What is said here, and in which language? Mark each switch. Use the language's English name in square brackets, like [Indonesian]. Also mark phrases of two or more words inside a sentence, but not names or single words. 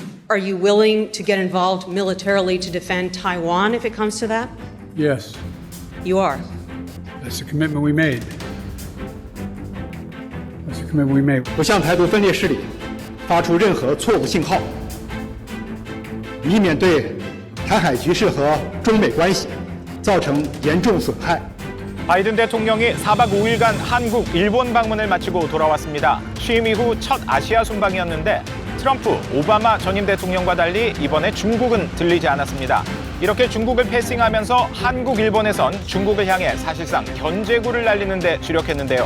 [English] Are you willing to get involved militarily to defend Taiwan if it comes to that? Yes, You are. that's the commitment we made. That's the commitment we made. [Chinese] 不向台独分裂势力发出任何错误信号，以免对台海局势和中美关系造成严重损害。 [Korean] 바이든 대통령이 4박 5일간 한국, 일본 방문을 마치고 돌아왔습니다. 취임 이후 첫 아시아 순방이었는데 트럼프, 오바마 전임 대통령과 달리 이번에 중국은 들리지 않았습니다. 이렇게 중국을 패싱하면서 한국, 일본에선 중국을 향해 사실상 견제구를 날리는 데 주력했는데요.